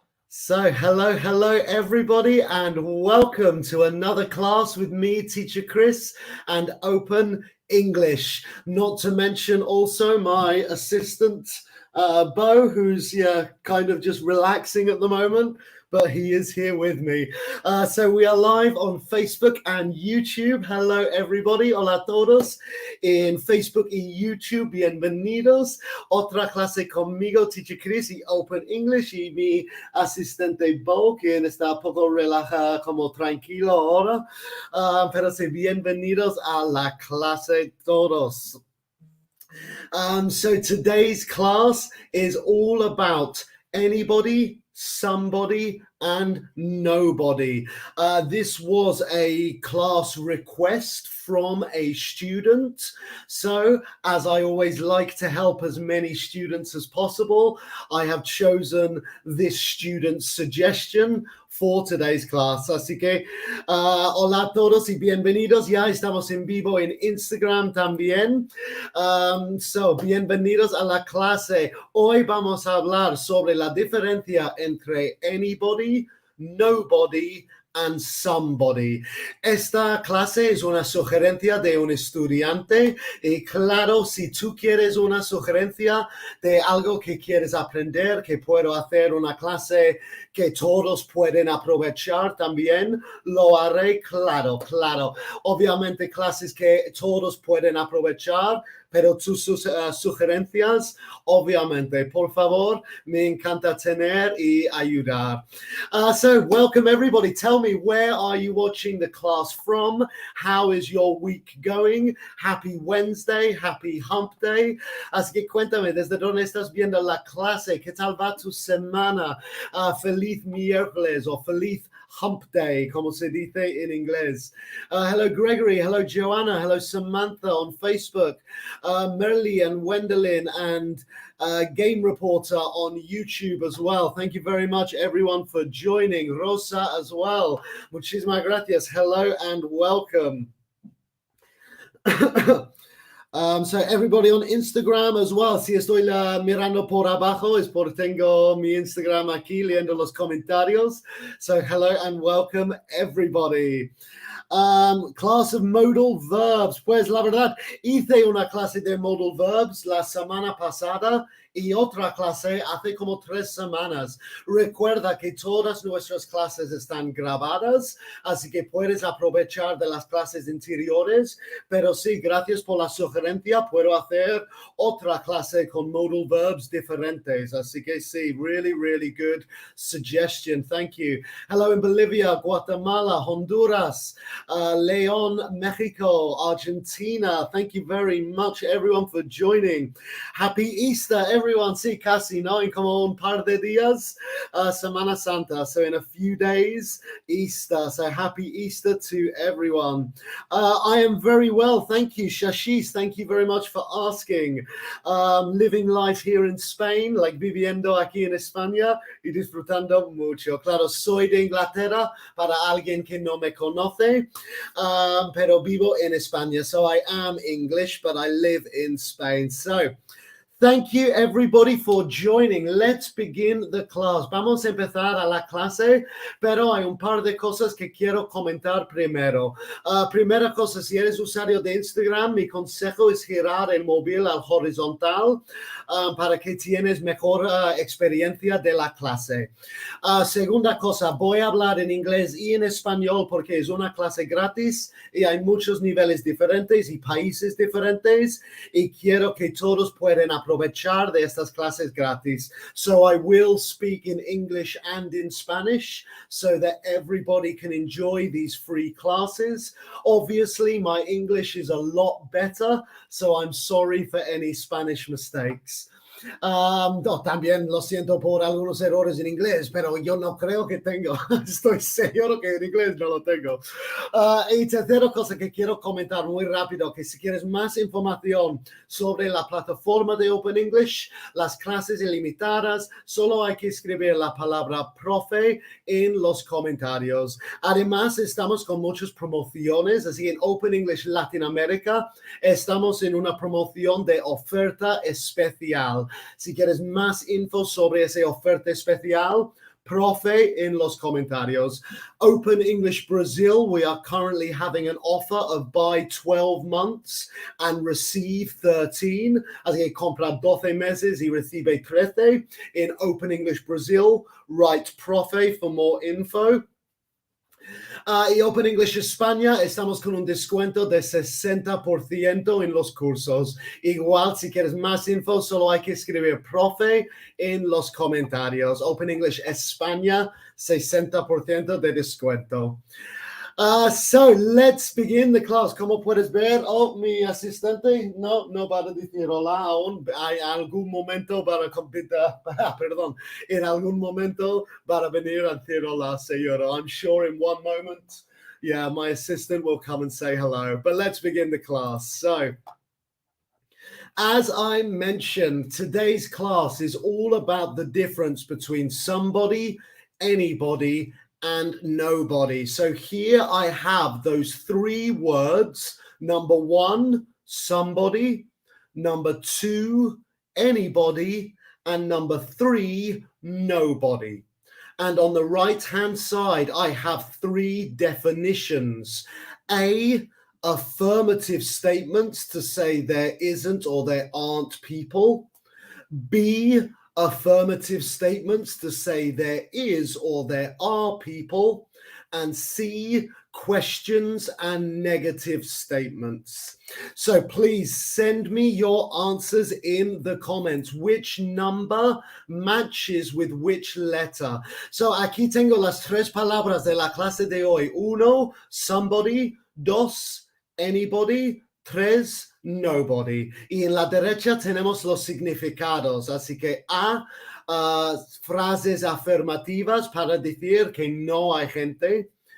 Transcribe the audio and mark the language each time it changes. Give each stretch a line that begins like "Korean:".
English: So, hello, everybody, and welcome to another class with me, Teacher Chris, and Open English. Not to mention also my assistant, Bo, who's kind of just relaxing at the moment, but he is here with me. So we are live on Facebook and YouTube. Hello, everybody.
Spanish: Hola todos. En Facebook y YouTube, bienvenidos. Otra clase conmigo, Teacher Chris, y Open English, y mi asistente Bo, quien está un poco relajado, como tranquilo ahora. Pero sí, bienvenidos a la clase todos.
English: So today's class is all about anybody, somebody, and nobody. This was a class request from a student. So, as I always like to help as many students as possible, I have chosen this student's suggestion for today's class.
Spanish: Así que, hola a todos y bienvenidos. Ya estamos en vivo en Instagram también. So, bienvenidos a la clase. Hoy vamos a hablar sobre la diferencia entre
English: anybody, nobody, and somebody.
Spanish: Esta clase es una sugerencia de un estudiante y claro, si tú quieres una sugerencia de algo que quieres aprender, que puedo hacer una clase que todos pueden aprovechar también, lo haré, claro. Obviamente clases que todos pueden aprovechar, pero tus sugerencias, obviamente, por favor, me encanta tener y ayudar.
English: So welcome everybody. Tell me, where are you watching the class from? How is your week going? Happy Wednesday, happy hump day.
Spanish: Así que cuéntame, ¿desde dónde estás viendo la clase? ¿Qué tal va tu semana? Feliz miércoles o feliz hump day, como se dice en inglés.
English: Hello, Gregory. Hello, Joanna. Hello, Samantha on Facebook. Merly and Wendelin and Game Reporter on YouTube as well. Thank you very much, everyone, for joining. Rosa as well.
Spanish: Muchísimas gracias.
English: Hello and welcome. So everybody on Instagram as well.
Spanish: Si estoy mirando por abajo es porque tengo mi Instagram aquí leyendo los comentarios.
English: So hello and welcome everybody. Class of modal verbs.
Spanish: Pues la verdad, hice una clase de modal verbs la semana pasada y otra clase hace como 3 semanas. Recuerda que todas nuestras clases están grabadas, así que puedes aprovechar de las clases anteriores. Pero sí, gracias por la sugerencia. Puedo hacer otra clase con modal verbs diferentes. Así que sí,
English: really good suggestion. Thank you. Hello in Bolivia, Guatemala, Honduras, León, Mexico, Argentina. Thank you very much, everyone, for joining. Happy Easter, everyone.
Spanish: Sí, casi, ¿no? En como un par de días, Semana Santa.
English: So in a few days, Easter. So happy Easter to everyone. I am very well. Thank you, Shashis. Thank you very much for asking. Living life here in Spain, like
Spanish: viviendo aquí en España y disfrutando mucho. Claro, soy de Inglaterra para alguien que no me conoce, pero vivo en España.
English: So I am English, but I live in Spain. So thank you, everybody, for joining. Let's begin the class.
Spanish: Vamos a empezar a la clase, pero hay un par de cosas que quiero comentar primero. Primera cosa, si eres usuario de Instagram, mi consejo es girar el móvil al horizontal para que tienes mejor experiencia de la clase. Segunda cosa, voy a hablar en inglés y en español porque es una clase gratis y hay muchos niveles diferentes y países diferentes y quiero que todos puedan aprovechar de estas clases gratis.
English: So I will speak in English and in Spanish so that everybody can enjoy these free classes. Obviously, my English is a lot better, so I'm sorry for any Spanish mistakes.
Spanish: También lo siento por algunos errores en inglés, pero yo no creo que tengo. Estoy seguro que en inglés no lo tengo. Y tercera cosa que quiero comentar muy rápido, que si quieres más información sobre la plataforma de Open English, las clases ilimitadas, solo hay que escribir la palabra profe en los comentarios. Además, estamos con muchas promociones, así en Open English Latinoamérica estamos en una promoción de oferta especial. Si quieres más info sobre esa oferta especial, profe en los comentarios.
English: Open English Brazil, we are currently having an offer of buy 12 months and receive 13.
Spanish: Así que compra 12 meses y recibe 13.
English: In Open English Brazil, write profe for more info.
Spanish: Y Open English España, estamos con un descuento de 60% en los cursos. Igual, si quieres más info, solo hay que escribir profe en los comentarios. Open English España, 60% de descuento.
English: So let's begin the class.
Spanish: Como puedes ver, mi asistente no va a decir hola aún. Hay algún momento para compitar, perdón, en algún momento para venir a decir hola, señora.
English: I'm sure in one moment, yeah, my assistant will come and say hello. But let's begin the class. So, as I mentioned, today's class is all about the difference between somebody, anybody, and nobody. So here I have those three words. Number one, somebody. Number two, anybody. And number three, nobody. And on the right-hand side, I have three definitions. A, affirmative statements to say there isn't or there aren't people. B, affirmative statements to say there is or there are people. And C, questions and negative statements. So please send me your answers in the comments. Which number matches with which letter?
Spanish: So aquí tengo las tres palabras de la clase de hoy. Uno, somebody. Dos, anybody. Tres, nobody. Y en la derecha tenemos los significados. Así que A, frases afirmativas para decir que no hay gente.